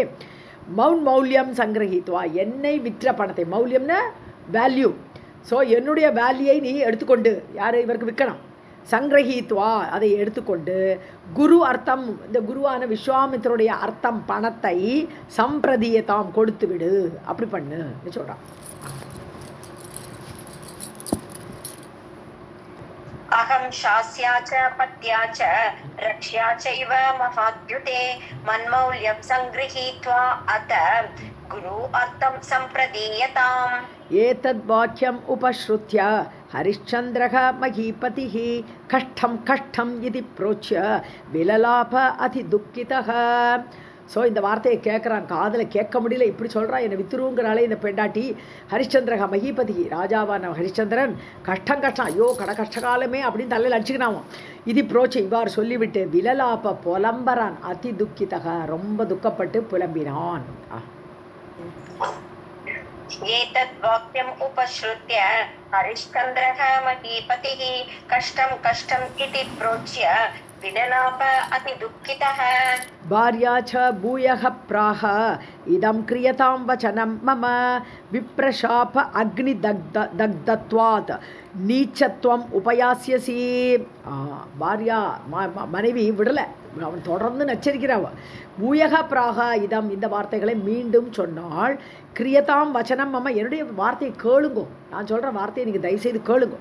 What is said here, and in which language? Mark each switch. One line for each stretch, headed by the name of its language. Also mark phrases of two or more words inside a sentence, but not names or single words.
Sanskrit: मौल्यं सङ्गृहीत्वा,
Tamil: என்னை விற்ற பணத்தை, மௌல்யம்னா வேல்யூ, ஸோ என்னுடைய வேல்யூயை நீ எடுத்துக்கொண்டு, யார் இவருக்கு விற்கணும், சங்கிரகித்வா அதை எடுத்துக்கொண்டு,
Sanskrit: गुरु अर्थं,
Tamil: இந்த குருவான விஸ்வாமித்திரருடைய அர்த்தம் பணத்தை சம்பிரதியதாம் கொடுத்து விடு, அப்படி பண்ணு சொல்கிறான்.
Sanskrit: अहं शास्या च पत्या च रक्ष्या चैव महाद्युते मन्मौल्यं सङ्गृहीत्वा अत गुरु अर्थं सम्प्रदीयताम्. एतद् वाक्यम् उपश्रुत्य हरिश्चन्द्रः महीपतिः कष्टं कष्टम् इति प्रोच्य विललाप அதிதுக்கிதः.
Tamil: ஸோ இந்த வார்த்தையை கேட்குறான், காதில் கேட்க முடியல, இப்படி சொல்கிறான், என்னை வித்துருங்கிறாளே இந்த பெண்டாட்டி.
Sanskrit: हरिश्चन्द्रः महीपतिः,
Tamil: ராஜாவான ஹரிச்சந்திரன் கஷ்டம் கஷ்டம், ஐயோ கஷ்டகாலமே அப்படின்னு தலையில் அடிச்சுக்கினாவும். இது புரோச்சை இவ்வாறு சொல்லிவிட்டு விலலாப்ப புலம்பரான் அதிதுக்கிதக, ரொம்ப துக்கப்பட்டு புலம்பினான்.
Sanskrit: एतद् वाक्यम् उपश्रुत्य हरिश्चन्द्रः महीपतिः कष्टं कष्टम् इति प्रोच्य विललाप अतिदुःखितः. भार्या च भूयः प्राह इदं क्रियतां वचनं मम विप्रशाप अग्निदग्धत्वात् नीचत्वम् उपयास्यसि.
Tamil: பாரியா மனைவி விடலை, அவன் தொடர்ந்து நச்சரிக்கிறாவ.
Sanskrit: भूयः प्राह इदम्,
Tamil: இந்த வார்த்தைகளை மீண்டும் சொன்னாள்.
Sanskrit: क्रियतां वचनं मम,
Tamil: என்னுடைய வார்த்தையை கேளுங்கோ, நான் சொல்கிற வார்த்தையை நீங்கள் தயவுசெய்து கேளுங்கோ.